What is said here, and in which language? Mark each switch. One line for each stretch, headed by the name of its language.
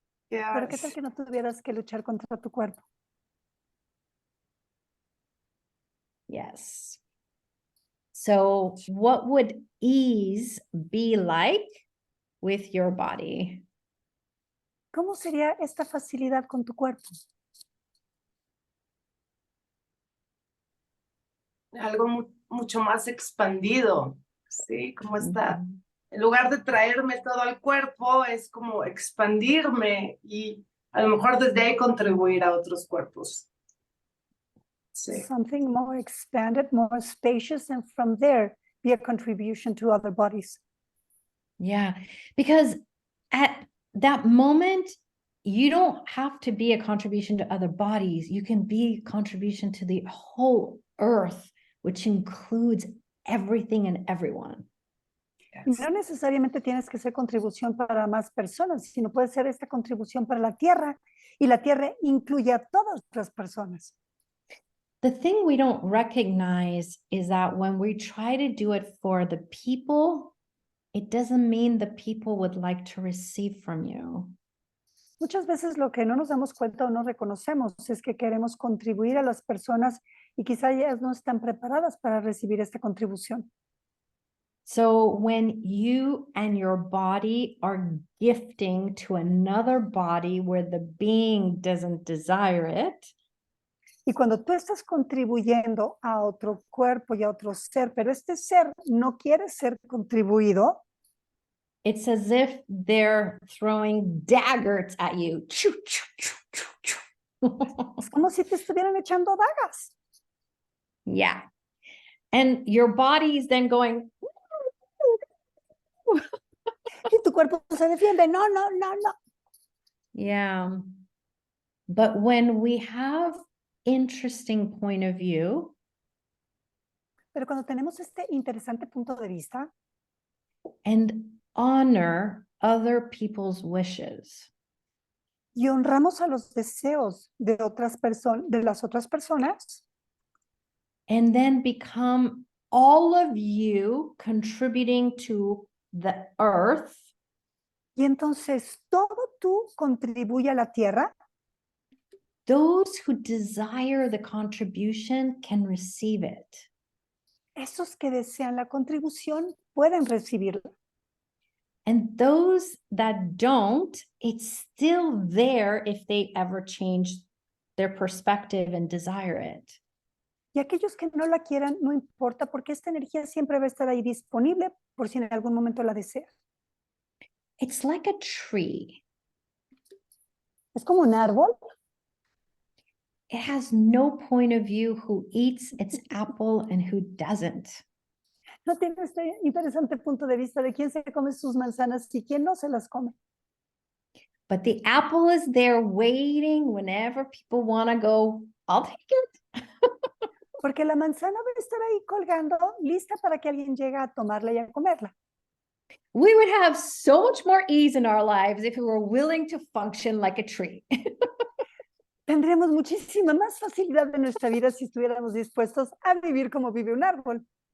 Spanish: Pero ¿qué tal
English: Yes.
Spanish: que no tuvieras que luchar contra tu cuerpo?
English: Yes. So what would ease be like with your body?
Spanish: ¿Cómo sería esta facilidad con tu cuerpo? Algo mucho más expandido, ¿sí? Como está. Mhm. En lugar de traerme todo al cuerpo, es como expandirme y a lo mejor desde ahí contribuir a otros cuerpos. Sí.
English: Something more expanded, more spacious, and from there be a contribution to other bodies. Yeah, because at that moment, you don't have to be a contribution to other bodies. You can be a contribution to the whole earth, which includes everything and everyone.
Spanish: Y no necesariamente tienes que ser contribución para más personas, sino puede ser esta contribución para la tierra, y la tierra incluye a todas las personas.
English: The thing we don't recognize is that when we try to do it for the people, it doesn't mean the people would like to receive from you.
Spanish: Muchas veces lo que no nos damos cuenta o no reconocemos es que queremos contribuir a las personas y quizá ellas no están preparadas para recibir esta contribución.
English: So when you and your body are gifting to another body where the being doesn't desire it,
Spanish: Y cuando tú estás contribuyendo a otro cuerpo y a otro ser, pero este ser no quiere ser contribuido,
English: it's as if they're throwing daggers at you. Choo, choo, choo, choo, choo.
Spanish: es como si te estuvieran echando dagas.
English: Yeah. And your body is then going,
Spanish: Y tu cuerpo se defiende. No, no, no, no.
English: yeah. But when we have interesting point of view,
Spanish: Pero cuando tenemos este interesante punto de vista
English: and honor other people's wishes,
Spanish: y honramos a los deseos de otras personas, de las otras personas,
English: and then become all of you contributing to the earth,
Spanish: y entonces todo tú contribuye a la tierra,
English: those who desire the contribution can receive it.
Spanish: esos que desean la contribución pueden recibirla.
English: And those that don't, it's still there if they ever change their perspective and desire it.
Spanish: Y aquellos que no la quieran, no importa, porque esta energía siempre va a estar ahí disponible por si en algún momento la desea.
English: It's like a tree.
Spanish: Es como un árbol.
English: It has no point of view who eats its apple and who doesn't.
Spanish: No tiene este interesante punto de vista de quién se come sus manzanas y quién no se las come.
English: But the apple is there waiting whenever people want to go, I'll take it.
Spanish: Porque la manzana va a estar ahí colgando, lista para que alguien llegue a tomarla y a comerla.
English: We would have so much more ease in our lives if we were willing to function like a tree.
Spanish: Tendríamos muchísima más facilidad en nuestra vida si estuviéramos dispuestos a vivir como vive un árbol.